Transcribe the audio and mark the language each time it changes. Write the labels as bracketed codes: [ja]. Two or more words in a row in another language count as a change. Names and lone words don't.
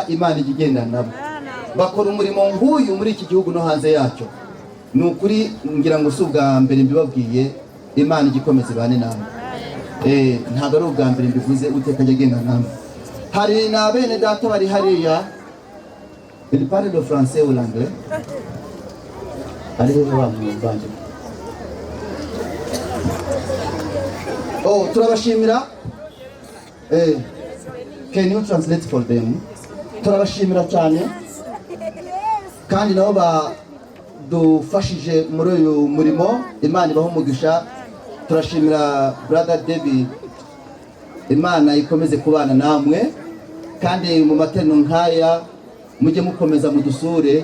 [rw] Imana igendana nabo, bakora umurimo nk'uyu muri iki gihugu no hanze yacyo. Ni ukuri ngira ngo si ubwa mbere mbibabwiye. Imana igikomeze bane namwe. Ntabwo ari ubwa mbere mbivuze, Uwiteka ajya agendana namwe. Hari na bene data bari hariya, [fr] il parle le français ou l'anglais. Allez voir mon bande. [rw] Oh, turabashimira. [en] Can you translate for them? [rw] Turabashimira cyane, kandi nabo badufashije muri uyu murimo. Imana ibaho umugisha. Turashimira brother David. Imana ikomeze kubana namwe, kandi mu materano nkaya mujye mukomeza mudusure.